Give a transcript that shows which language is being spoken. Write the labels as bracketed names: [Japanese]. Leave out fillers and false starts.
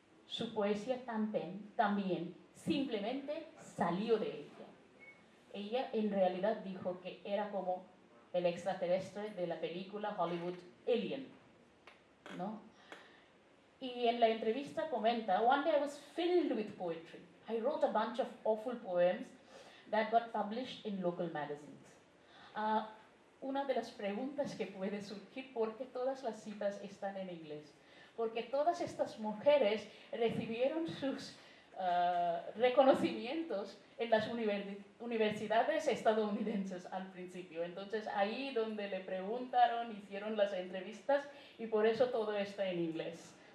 [Spanish] Su poesía también simplemente salió de ella. Ella en realidad dijo que era como el extraterrestre de la película Hollywood Alien, ¿no? Y en la entrevista comenta: [English] one day I was filled with poetry. I wrote a bunch of awful poems that got published in local magazines. [Spanish] Una de las preguntas que puede surgir: ¿por qué todas las citas están en inglés? Porque todas estas mujeres recibieron sus reconocimientos en las universidades estadounidenses al principio. Entonces ahí donde le preguntaron, hicieron las entrevistas, y por eso todo está en inglés.